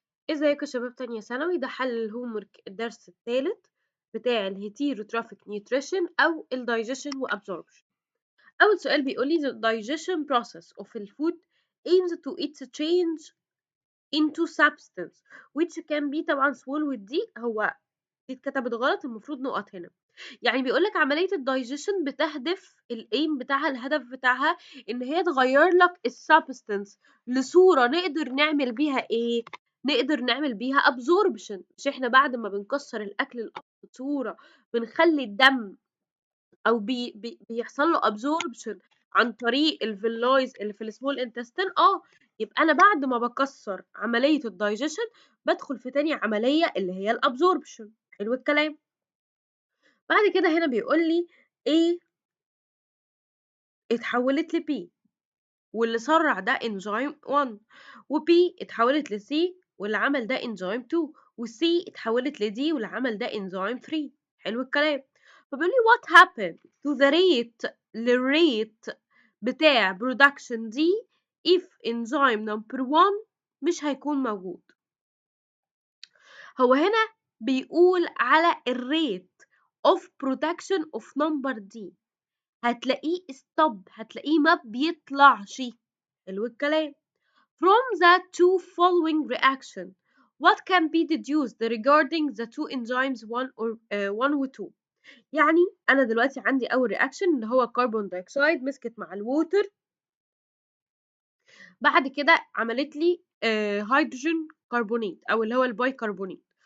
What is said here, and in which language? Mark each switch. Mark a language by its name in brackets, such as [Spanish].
[Arabic] ازيكم يا شباب تانية ثانوي؟ ده حل الهوم ورك الدرس الثالث بتاع الهيتيروتروفيك نيوتريشن او الدايجيشن وابزوربشن. [English] اول سؤال بيقول لي the digestion process of the food aims to its change into substance which can be [Arabic] طبعا [English] swallowed. [Arabic] دي هو دي اتكتبت غلط، المفروض نقط هنا. يعني بيقول لك عملية الدايجيشن بتهدف الايم بتاعها، الهدف بتاعها ان هي تغير لك السبستنس لصورة نقدر نعمل بيها ايه؟ نقدر نعمل بيها absorption. مش احنا بعد ما بنكسر الاكل صورة بنخلي الدم او بيحصل له absorption عن طريق الفيلايز اللي في السمول انتستين. يبقى انا بعد ما بكسر عملية الدايجيشن بدخل في تاني عملية اللي هي الابزوربشن. حلو الكلام. بعد كده هنا بيقول لي A اتحولت ل P واللي سرع ده انزيم 1، و B اتحولت ل C واللي عمل ده انزيم 2، و C اتحولت ل D واللي عمل ده انزيم 3. حلو الكلام. [English] فبيقول لي what happened to the rate [Arabic] للريت بتاع [English] production D if enzyme number 1 [Arabic] مش هيكون موجود. هو هنا بيقول على الريت [English] of production of number D، [Arabic] هتلاقيه stop، هتلاقيه ما بيطلعش. حلو الكلام. [English] From the two following reaction what can be deduced regarding the two enzymes 1 [Arabic] و 2؟ يعني انا دلوقتي عندي اول رياكشن اللي هو كربون دايوكسيد مسكت مع الووتر، بعد كده عملت لي هيدروجين كربونات او اللي هو البايكربونات.